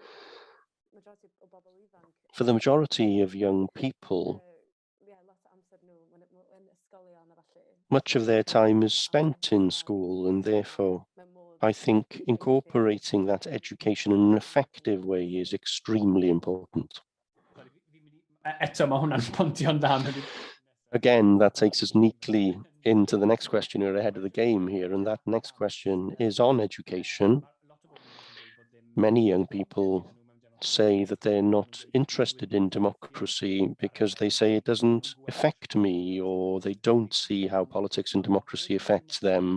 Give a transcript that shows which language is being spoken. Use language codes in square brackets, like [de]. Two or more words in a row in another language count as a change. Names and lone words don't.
[en] For the majority of young people, much of their time is spent in school, and therefore I think incorporating that education in an effective way is extremely important. [cy] Eto, mae hwnna'n pontio'n dda. [en] Again, that takes us neatly into the next question. You're ahead of the game here, and that next question is on education. Many young people say that they're not interested in democracy because they say it doesn't affect me, or they don't see how politics and democracy affects them.